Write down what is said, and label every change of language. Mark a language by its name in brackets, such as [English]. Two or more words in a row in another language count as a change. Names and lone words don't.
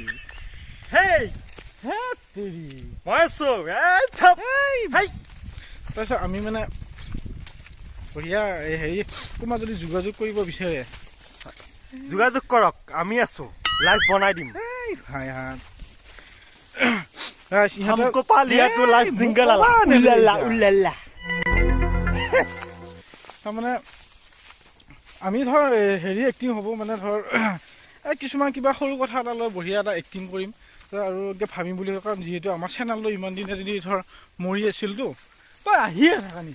[Assamese] হেই হে তেৰি, মই আছো। তাৰপিছত আমি মানে বঢ়িয়া কোনোবা যদি যোগাযোগ কৰিব বিচাৰে যোগাযোগ কৰক, আমি আছো, লাইভ বনাই দিম। ভাই [Hindi] हमको पा लिया तो लाइफ जिंगल उल्लाला उल्लाला। [Assamese] তাৰমানে আমি ধৰ এক্টিং হ'ব, মানে ধৰ কিছুমান কিবা সৰু কথা এটা লৈ বঢ়িয়া এটা এক্টিং কৰিম আৰু ভাবিম বুলি। কাৰণ যিহেতু আমাৰ চেনেলটো ইমান দিনে যদি ধৰ মৰি আছিলতো, তই আহিয়ে থাকা নেকি?